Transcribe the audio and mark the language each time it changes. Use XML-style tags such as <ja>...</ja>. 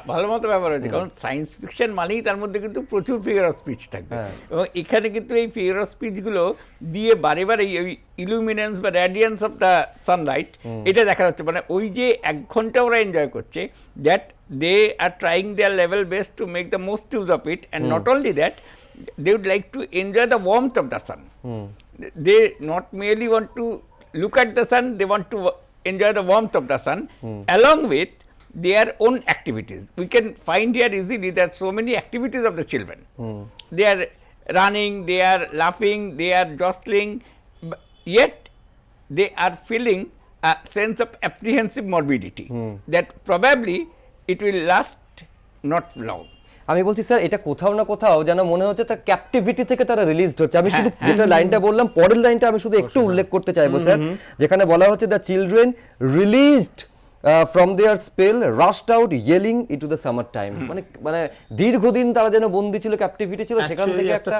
<bn>ভালো মতো ব্যবহার হয়েছে, কারণ সায়েন্স ফিকশন মানেই তার মধ্যে কিন্তু প্রচুর ফিগার অফ স্পিচ থাকবে, এবং এখানে কিন্তু এই ফিগার অফ স্পিচগুলো দিয়ে বারে বারে ওই ইলুমিনেন্স বা</bn> <en>radiance of the sunlight</en> <bn>এটা দেখা যাচ্ছে। মানে ওই যে 1 ঘন্টা ওরা এনজয় করছে,</bn> <en>That they are trying their level best to make the most use of it, and not only that, they would like to enjoy the warmth of the sun. They not merely want to look at the sun, they want to enjoy the warmth of the sun along with their own activities. We can find here easily that so many activities of the children. They are running, they are laughing, they are jostling, yet they are feeling a sense of apprehensive morbidity that probably it will last not long.</en> <bn>আমি বলছি sir এটা কোথাও না কোথাও যেন মনে হচ্ছে তার ক্যাপটিভিটি থেকে তারা রিলিজড হচ্ছে। আমি শুধু যেটা লাইনটা বললাম, পরের লাইনটা আমি শুধু একটু উল্লেখ করতে চাইবো স্যার, যেখানে বলা হচ্ছে</bn> <en>The children released from their spell rushed out yelling into the summer time.</en> <bn>মানে দীর্ঘদিন তারা যেন বন্দী ছিল, ক্যাপটিভিটি ছিল, সেখান থেকে একটা</bn>